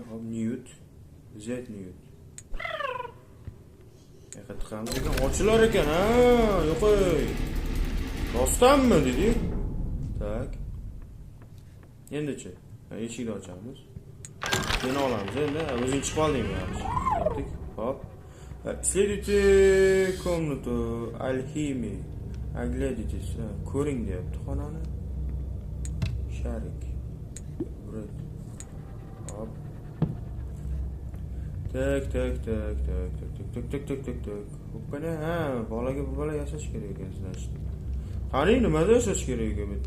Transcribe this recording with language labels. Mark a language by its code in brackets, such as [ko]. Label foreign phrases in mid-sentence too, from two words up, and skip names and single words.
[uz] Hop, Newt. Z Newt. Yaxshi qilamiz ekan. Ochilar ekan, ha, yo'qoy. Rostdanmi dedi? Tak. Endi-chi, eshikni ochamiz. Seni olamiz endi. O'zing chiqib oldingmi yaxshi. Ketdik. Hop. [ru] Следуйте комнату алхимии. Оглядитесь, [uz] ko'ring deyapti xonani. Sharik. Burat. Hop. Tak. Hoppana, ha, bolaga bu bola yashash kerak ekan значит. Qani nimada yashash kerak ekan bu yerda?